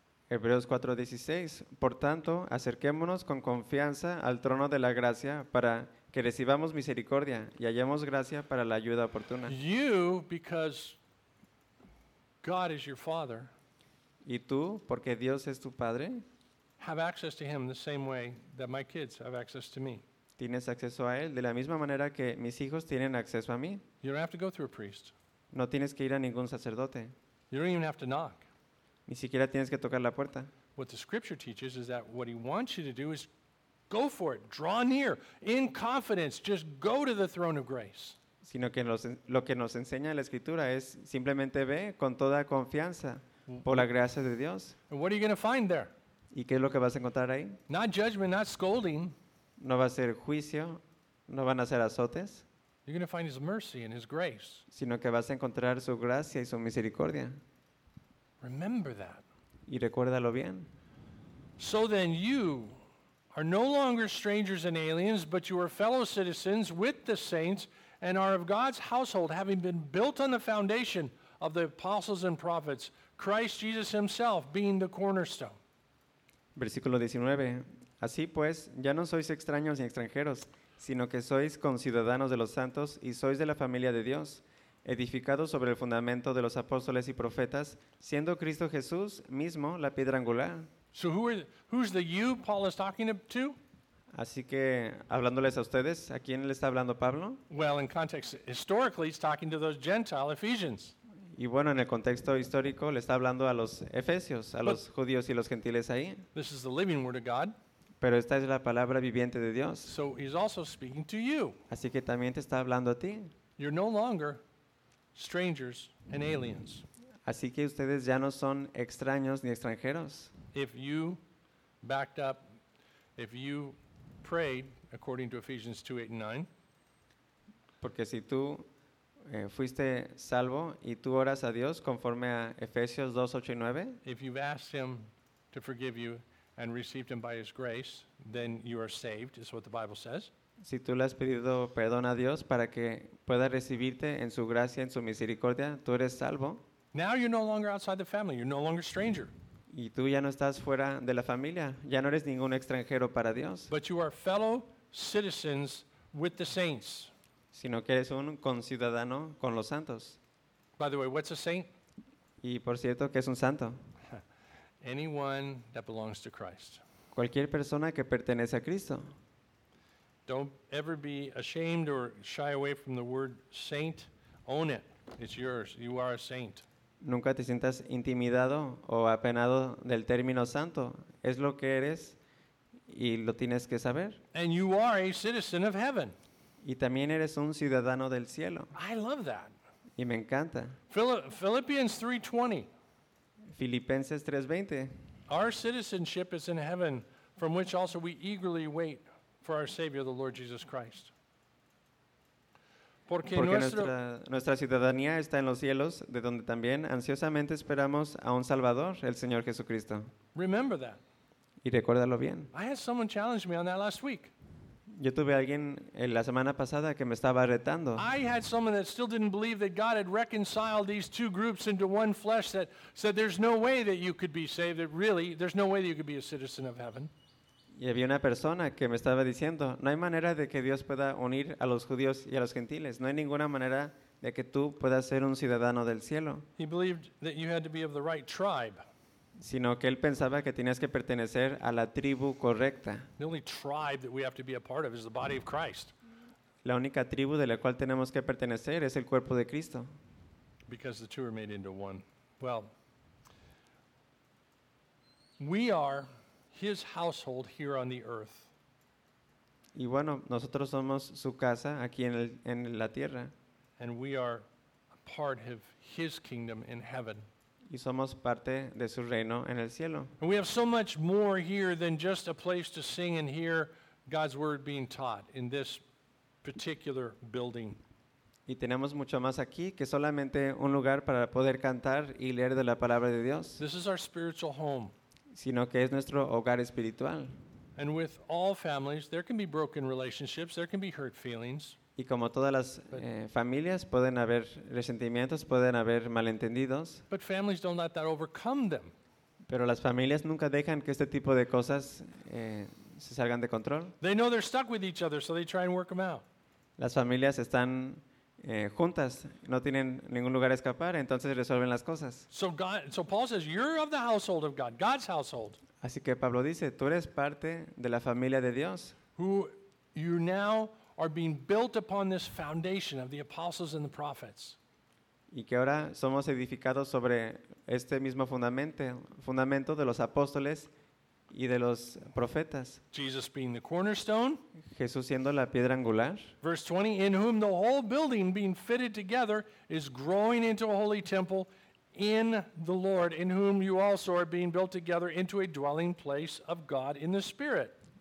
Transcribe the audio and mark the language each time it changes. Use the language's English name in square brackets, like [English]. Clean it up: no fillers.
[Spanish] Hebreos 4:16, por tanto, acerquémonos con confianza al trono de la gracia para que recibamos misericordia y hallemos gracia para la ayuda oportuna. [English] You, because God is your father, [Spanish] y tú, porque Dios es tu padre, [English] have access to him the same way that my kids have access to me. [Spanish] Tienes acceso a él de la misma manera que mis hijos tienen acceso a mí. [English] You don't have to go through a priest. [Spanish] No tienes que ir a ningún sacerdote. [English] You don't even have to knock. [Spanish] Ni siquiera tienes que tocar la puerta. [English] What the scripture teaches is that what he wants you to do is go for it, draw near, in confidence, just go to the throne of grace. [Spanish] Sino que lo que nos enseña la escritura es simplemente ve con toda confianza por la gracia de Dios. [English] And what are you going to find there? [Spanish] ¿Y qué es lo que vas a encontrar ahí? [English] Not judgment, not scolding. [Spanish] No va a ser juicio, no van a ser azotes. [English] You're going to find his mercy and his grace. [Spanish] Sino que vas a encontrar su gracia y su misericordia. [English] Remember that. [Spanish] Y recuérdalo bien. [English] So then you are no longer strangers and aliens, but you are fellow citizens with the saints and are of God's household, having been built on the foundation of the apostles and prophets, Christ Jesus himself being the cornerstone. [Spanish] Versículo 19. Así pues, ya no sois extraños ni extranjeros, sino que sois conciudadanos de los santos y sois de la familia de Dios, edificados sobre el fundamento de los apóstoles y profetas, siendo Cristo Jesús mismo la piedra angular. [English] So who's the you Paul is talking to? [Spanish] Así que, hablándoles a ustedes, ¿a quién le está hablando Pablo? [English] Well, in context, historically, he's talking to those Gentile Ephesians. [Spanish] Y bueno, en el contexto histórico, le está hablando a los efesios, a los judíos y los gentiles ahí. [English] This is the living word of God. [Spanish] Pero esta es la palabra viviente de Dios. [English] So he's also speaking to you. [Spanish] Así que también te está hablando a ti. [English] You're no longer strangers and aliens. [Spanish] Así que ustedes ya no son extraños ni extranjeros. [English] If you backed up, if you prayed according to Ephesians 2:8-9. [Spanish] Porque si tú fuiste salvo y tú oras a Dios conforme a Efesios 2:8-9. [English] If you've asked him to forgive you and received him by his grace, then you are saved, is what the Bible says. [Spanish] Si tú le has pedido perdón a Dios para que pueda recibirte en su gracia, en su misericordia, tú eres salvo. [English] Now you're no longer outside the family. You're no longer a stranger. [Spanish] Y tú ya no estás fuera de la familia. Ya no eres ningún extranjero para Dios. [English] But you are fellow citizens with the saints. [Spanish] Sino que eres un conciudadano con los santos. [English] By the way, what's a saint? [Spanish] Y por cierto, ¿qué es un santo? [English] Anyone that belongs to Christ. [Spanish] Cualquier persona que pertenece a Cristo. [English] Don't ever be ashamed or shy away from the word saint. Own it. It's yours. You are a saint. [Spanish] Nunca te sientas intimidado o apenado del término santo. Es lo que eres y lo tienes que saber. [English] And you are a citizen of heaven. [Spanish] Y también eres un ciudadano del cielo. [English] I love that. [Spanish] Y me encanta. [English] Philippians 3:20. [Spanish] Filipenses 3:20. [English] Our citizenship is in heaven, from which also we eagerly wait for our Savior, the Lord Jesus Christ. [Spanish] Porque nuestra ciudadanía está en los cielos, de donde también ansiosamente esperamos a un Salvador, el Señor Jesucristo. [English] Remember that. [Spanish] Y recuérdalo bien. [English] I had someone challenge me on that last week. [Spanish] Yo tuve a alguien en la semana pasada que me estaba retando. [English] I had someone that still didn't believe that God had reconciled these two groups into one flesh, that said there's no way that you could be saved, that really, there's no way that you could be a citizen of heaven. [Spanish] Y había una persona que me estaba diciendo, no hay manera de que Dios pueda unir a los judíos y a los gentiles. No hay ninguna manera de que tú puedas ser un ciudadano del cielo. [English] He believed that you had to be of the right tribe. [Spanish] Sino que él pensaba que tenías que pertenecer a la tribu correcta. [English] The only tribe that we have to be a part of is the body of Christ. La única tribu de la cual tenemos que pertenecer es el cuerpo de Cristo. Because the two are made into one. Well, we are his household here on the earth. [Spanish] Y bueno, nosotros somos su casa aquí en la tierra. [English] And we are a part of his kingdom in heaven. [Spanish] Y somos parte de su reino en el cielo. [English] And we have so much more here than just a place to sing and hear God's word being taught in this particular building. [Spanish] Y tenemos mucho más aquí que solamente un lugar para poder cantar y leer de la palabra de Dios. [English] This is our spiritual home. [Spanish] Sino que es nuestro hogar espiritual. [English] And with all families, there can be broken relationships, there can be hurt feelings. [Spanish] Y como todas las familias, pueden haber resentimientos, pueden haber malentendidos. [English] But families don't let that overcome them. [Spanish] Pero las familias nunca dejan que este tipo de cosas se salgan de control. [English] They know they're stuck with each other, so they try and work them out. [Spanish] Las familias están juntas, no tienen ningún lugar a escapar, entonces resuelven las cosas. [English] So Paul says, you're of the household of God, God's household. [Spanish] Así que Pablo dice, tú eres parte de la familia de Dios. [English] Who you now are being built upon this foundation of the apostles and the prophets. [Spanish] Y que ahora somos edificados sobre este mismo fundamento de los apóstoles y de los profetas. [English] Jesus being the cornerstone. [Spanish] Jesús siendo la piedra angular. [English] Verse 20, in whom the whole building being fitted together is growing into a holy temple in the Lord, in whom you also are being built together into a dwelling place of God in the Spirit.